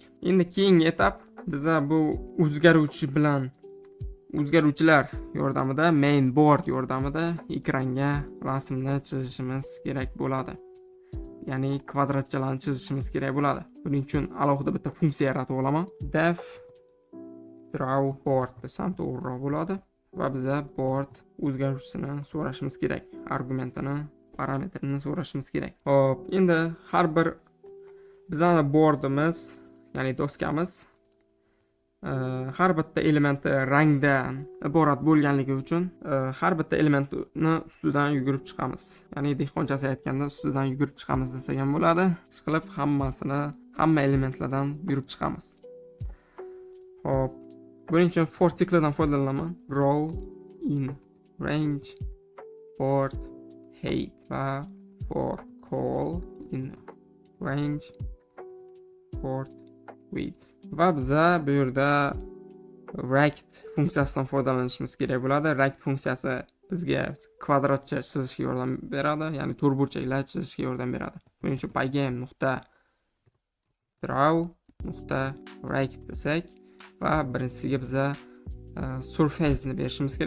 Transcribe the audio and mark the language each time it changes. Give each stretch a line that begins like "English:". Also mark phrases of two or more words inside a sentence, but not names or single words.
Uzbek: Endi keyingi etap biz bu o'zgaruvchilar yordamida
English: main board
Uzbek: yordamida ekranga rasmni chizishimiz kerak bo'ladi. Ya'ni kvadratchalarni chizishimiz kerak bo'ladi. Buning uchun alohida bitta funksiya yaratib olaman.
English: Def draw board
Uzbek: desam to'g'riroq bo'ladi va biza board o'zgaruvchisini so'rashimiz kerak. Argumentini, parametrini so'rashimiz kerak. Xo'p, endi har bir bizning boardimiz, ya'ni doskamiz har bitta elementi rangdan iborat bo'lganligi uchun har bitta elementni ustidan yugurib chiqamiz. Ya'ni dehqonchasi aytganda ustidan yugurib chiqamiz desak ham bo'ladi. Ishqilib hamma elementlardan yurib chiqamiz. Hop, buning uchun for siklidan foydalanaman.
English: Row in range board height va for call in range board width.
Uzbek: Va biza bu yerda rect funksiyasidan foydalanishimiz kerak bo'ladi. Rect funksiyasi bizga kvadratcha chizishga yordam beradi, ya'ni to'rtburchaklar chizishga yordam beradi. Buning uchun pygame.draw.rect desak va birinchisiga biza surface ni berishimiz kerak.